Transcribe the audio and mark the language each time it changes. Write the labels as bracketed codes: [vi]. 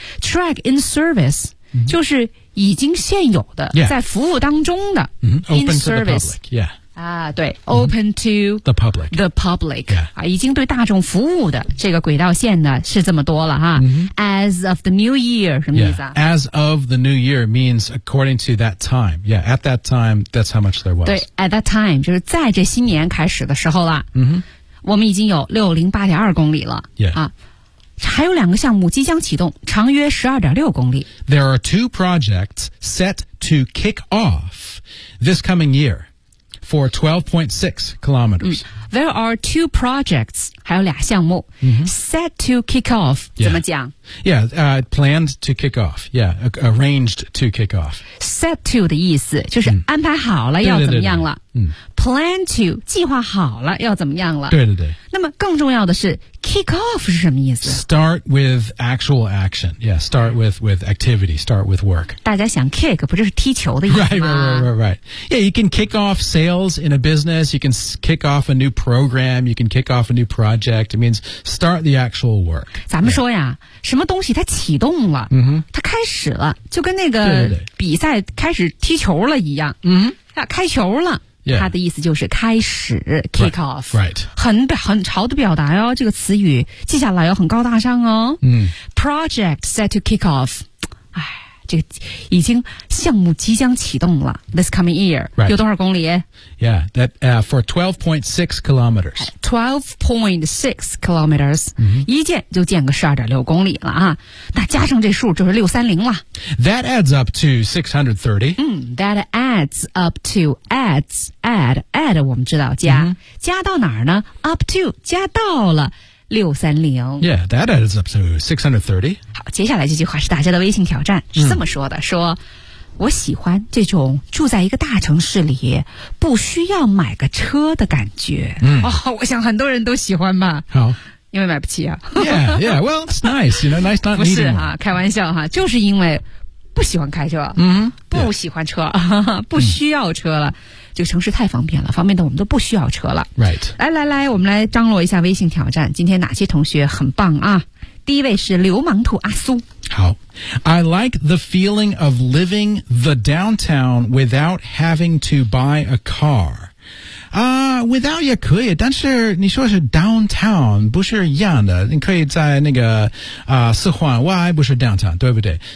[en] track in service、 [zh] mm-hmm. 就是已经现有的、 [en] yeah. [zh] 在服务当中的、 [en] mm-hmm. open in service to the public、yeah. 啊、对 open、mm-hmm. to the public、yeah. [zh] 啊、已经对大众服务的这个轨道线呢是这么多了、啊 mm-hmm. [en] as of the new year 什么意思、啊 yeah. as of the new year means according to that time yeah at that time that's how much there was [zh] 对 [en] at that time [zh] 就是在这新年开始的时候了、 mm-hmm. 我们已经有 608.2 公里了、 [en] yeah. [zh] 啊还有两个项目即将启动，长约 12.6 公里。 [en] There are two projects set to kick off this coming year for 12.6 kilometers.、 There are two projects, [zh] 还有俩项目、 [en] set to kick off,、 yeah. [zh] 怎么讲 [en] Yeah,、planned to kick off, yeah, arranged to kick off. [zh] Set to 的意思就是安排好了要怎么样了。 Plan to, 计划好了要怎么样了。对对对。那么更重要的是 ,kick off 是什么意思 [en] ?Start with actual action. Yeah, start with activity, start with work. [zh] 大家想 kick, 不就是踢球的意思吗 [en] Right. Yeah, you can kick off sales in a business, you can kick off a new program, you can kick off a new project. It means start the actual work. [zh] 咱们说呀、yeah. 什么东西它启动了、 mm-hmm. 它开始了就跟那个比赛开始踢球了一样。开球了。 [en] Yeah. [zh] 他的意思就是开始 kick off [en] right. [zh] 很潮的表达哦这个词语记下来哦很高大上哦、 mm. [en] Project set to kick off [zh] 这个已经项目即将启动了 [en] This coming year、 right. [zh] 有多少公里 [en] Yeah, that, for 12.6 kilometers 12.6 kilometers、mm-hmm. [zh] 一建就建个12.6公里了啊！那加上这数就是630了 [en] That adds up to 630、 That adds up to add [zh] 我们知道加、 [en] mm-hmm. [zh] 加到哪儿呢 [en] Up to [zh] 加到了630 [en] Yeah, that adds up to 630. [zh] 好，接下来这句话是大家的微信挑战，是这么说的、嗯、说我喜欢这种住在一个大城市里不需要买个车的感觉。嗯、哦，我想很多人都喜欢吧。好。因为买不起啊。 [en] Yeah, yeah, well, it's nice, you know, nice not needing [zh] 不是啊，开玩笑哈、啊、就是因为不喜欢开车。嗯。不喜欢车、yeah. 不需要车了。嗯这个城市太方便了，方便的我们都不需要车了。 [en] Right. [zh] 来来来，我们来张罗一下微信挑战。今天哪些同学很棒啊？第一位是流氓兔阿苏。 [en] 好 ，I like the feeling of living the downtown without having to buy a car. [zh] Without 也可以，但是你说是 downtown 不是一样的，你可以在那个四环外不是 downtown 对不对？